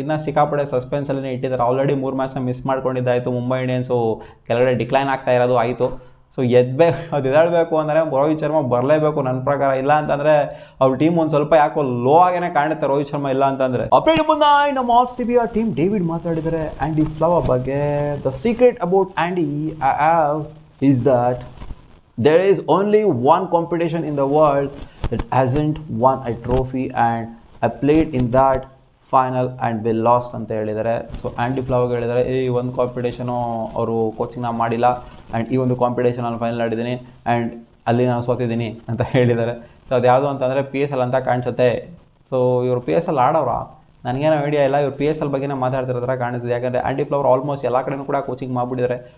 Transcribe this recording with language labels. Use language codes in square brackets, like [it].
[kn] ಇನ್ನೂ ಸಿಕ್ಕಾಪಡೆ ಸಸ್ಪೆನ್ಸಲ್ಲೇ ಇಟ್ಟಿದ್ದಾರೆ. Already 3 ಮ್ಯಾಚ್ನ miss ಮಾಡ್ಕೊಂಡಿದ್ದಾಯಿತು. Mumbai Indians ಕೆಳಗಡೆ ಡಿಕ್ಲೈನ್ ಆಗ್ತಾ ಇರೋದು ಆಯಿತು. ಸೊ ಅದು ಎದ್ದೇಳಬೇಕು ಅಂದರೆ ರೋಹಿತ್ ಶರ್ಮಾ ಬರಲೇಬೇಕು ನನ್ನ ಪ್ರಕಾರ. ಇಲ್ಲ ಅಂತಂದರೆ ಅವ್ರ ಟೀಮ್ ಒಂದು ಸ್ವಲ್ಪ ಯಾಕೋ ಲೋ ಆಗೇನೆ ಕಾಣುತ್ತೆ ರೋಹಿತ್ ಶರ್ಮಾ ಇಲ್ಲ ಅಂತಂದರೆ. ಅಪ್ಡೇಟ್ ಮುಂದೆ ನಮ್ಮ RCB ಟೀಮ್ ಡೇವಿಡ್ ಮಾತಾಡಿದ್ದಾರೆ ಆ್ಯಂಡಿ ಫ್ಲವರ್ ಬಗ್ಗೆ. [en] the secret about Andy is that there is only one competition in the world that hasn't won a trophy and I played in that final and we lost [kn] ಅಂತ ಹೇಳಿದ್ದಾರೆ. So Andy ಫ್ಲವರ್ಗೆ ಹೇಳಿದ್ದಾರೆ, ಈ ಒಂದು competition ಅವರು ಕೋಚಿಂಗ್ನ ಮಾಡಿಲ್ಲ and ಈ ಒಂದು competition ನಾನು ಫೈನಲ್ ಆಡಿದ್ದೀನಿ ಆ್ಯಂಡ್ ಅಲ್ಲಿ ನಾನು ಸೋತಿದ್ದೀನಿ ಅಂತ ಹೇಳಿದ್ದಾರೆ. ಸೊ ಅದು ಯಾವುದು ಅಂತಂದರೆ PSL ಅಂತ ಕಾಣಿಸುತ್ತೆ. ಸೊ ಇವರು PSL ಆಡೋರ ನನಗೇನೋ ಐಡಿಯಾ ಇಲ್ಲ. ಇವರು PSL ಬಗ್ಗೆನೇ ಮಾತಾಡ್ತಿರೋ ಥರ ಕಾಣಿಸ್ತಿದೆ. ಯಾಕಂದರೆ ಆ್ಯಂಡಿ ಫ್ಲವರ್ ಆಲ್ಮೋಸ್ಟ್ ಎಲ್ಲ ಕಡೆಯೂ ಕೂಡ ಕೋಚಿಂಗ್ ಮಾಡಿಬಿಟ್ಟಿದ್ದಾರೆ.